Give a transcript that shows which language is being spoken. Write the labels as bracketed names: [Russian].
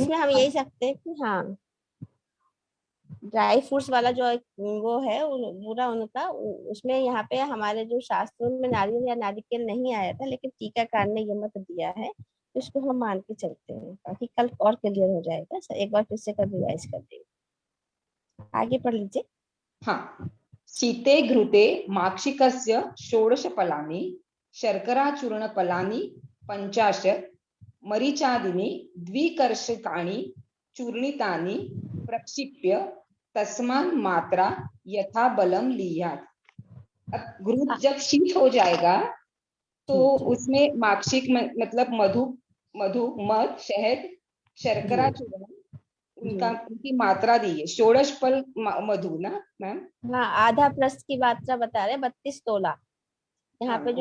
[Hindi] इसमें हम यही सकते हैं कि हाँ, ड्राई फ्रूट्स वाला जो वो है पूरा उनका उसमें यहाँ पे हमारे जो शास्त्रों में नारियल या नारिकेल नहीं आया था, लेकिन टीकाकार ने ये मत दिया है, तो इसको हम मान के चलते हैं। बाकी कल और क्लियर हो जाएगा सर, एक बार फिर से कर रिवाइज कर देंगे। आगे पढ़ लीजिए। [Sanskrit] हाँ, शीते घृते माक्षिकस्य षोडशफलानि शर्कराचूर्णफलानि 50 मरीचादीनि द्विकर्षकाणि चूर्णितानि प्रक्षिप्य तस्मान् मात्रा यथा बलम लीयात्। [Hindi] अब घृत जब शीत हो जाएगा तो जी जी उसमें माक्षिक मतलब मधु, मध, शहद, शर्करा चूर्ण, जी। उनकी मात्रा दी है। षोडश फल मधु ना मैम? हाँ, आधा प्रस्त की मात्रा बता रहे, 32 तोला। यहाँ पे जो